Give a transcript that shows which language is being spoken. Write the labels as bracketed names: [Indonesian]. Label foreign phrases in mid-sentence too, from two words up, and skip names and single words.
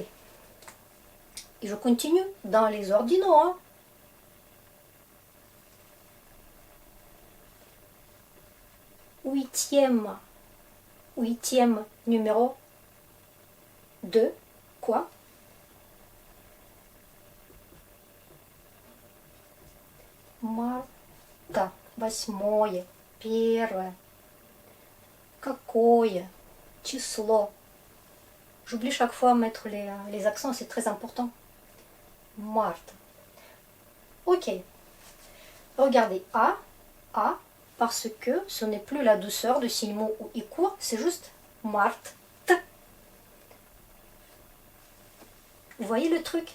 [French] Et je continue dans les ordinaux. Hein. Huitième numéro 2. Quoi? [Russian] Марта. 8. Первое. Какое число? [French] J'oublie chaque fois de mettre les accents, c'est très important. Marthe. Ok. Regardez, A, parce que ce n'est plus la douceur de signe mot ou i court, c'est juste Marthe. Vous voyez le truc?